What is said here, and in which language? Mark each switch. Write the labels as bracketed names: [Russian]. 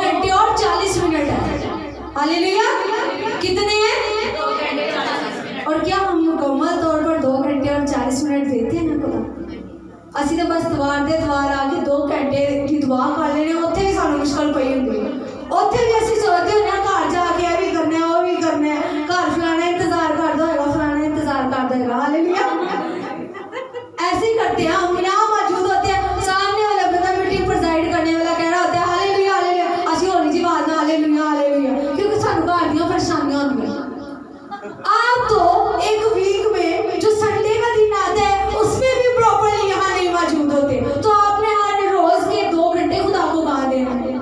[Hindi] Hallelujah. कितने हैं? और क्या हम मुकम्मल तौर पर 2 घंटे और 40 मिनट देते हैं खुदा? [Punjabi] ਅਸੀਂ ਤਾਂ ਬਸ ਦੁਆਰ ਦੇ ਦੁਆਰ ਆ ਕੇ 2 ਘੰਟੇ ਦੀ ਦੁਆ ਕਰ ਲੈਣੇ, ਉੱਥੇ ਵੀ ਸਾਨੂੰ ਮੁਸ਼ਕਲ ਪਈ ਹੁੰਦੀ ਹੈ। ਉੱਥੇ ਵੀ ਅਸੀਂ ਸੋਚਦੇ ਹੁੰਦੇ ਹਾਂ ਘਰ ਜਾ ਕੇ ਇਹ ਵੀ ਕਰਨਾ ਹੈ, ਉਹ ਵੀ ਕਰਨਾ ਹੈ, ਘਰ [Hindi] फलाना इंतजार करता होगा, [Punjabi] फलाना इंतजार करता होगा। [Hindi] हालेलुया। ऐसे ही करते हैं हम, यहाँ मौजूद होते हैं, सामने वाला बंदा मीटिंग प्रेजाइड करने वाला कह रहा होता है हालेलुया हालेलुया, [Punjabi] असि होली जी आवाज ना हालेलुया हालेलुया, [Hindi] क्योंकि [Punjabi] सानू घर दी परेशानियां होंदियां। [Hindi] आप तो एक वीक में जो संडे का दिन आता है उसमें भी प्रॉपर्ली यहाँ नहीं मौजूद होते, तो आपने हर रोज के 2 घंटे खुदा को कहा देना।